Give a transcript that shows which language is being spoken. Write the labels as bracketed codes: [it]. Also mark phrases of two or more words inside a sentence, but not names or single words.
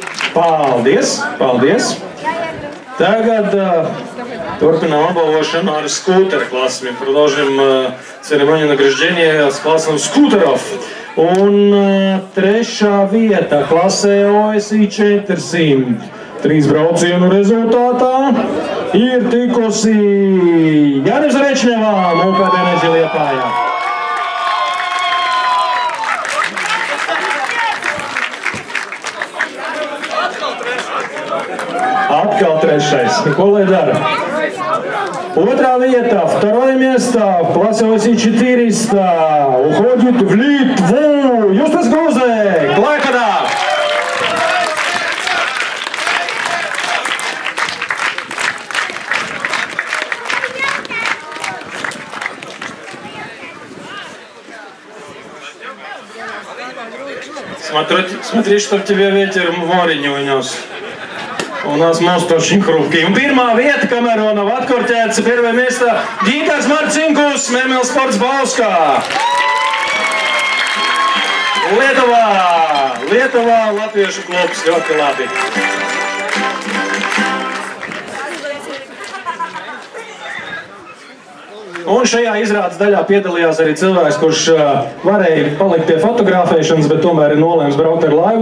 [lv] Paldies, paldies. Tagad turpinām apbalvošanu ar [ru] скутер классами. Продолжим церемонию награждения с классом скутеров. [lv] Un trešā vieta klasē OSI 400. 3 braucienu rezultātā ir tikusi Jānis Rečņevā, Moped Energy Liepājā. Atkal trešais. Ko lai dara? Otrā vieta, [ru] второе место, в классе OSI 400, уходит в Литву. Justas Gruzek, Klaipēdā. Смотри, чтоб тебе ветер в море не унес. У нас мост очень хрупкий. [lv] Un pirmā vieta, kamēr vēl nav atkorķēts, [ru] первое место Gintārs Marcinkus, Memel Sports Bauskā. [lv] Lietuvā, latviešu klubs, ļoti labi. Un šajā izrādes daļā piedalījās arī cilvēks, kurš varēja palikt pie fotografēšanas, bet tomēr ir nolēms braukt ar laivu.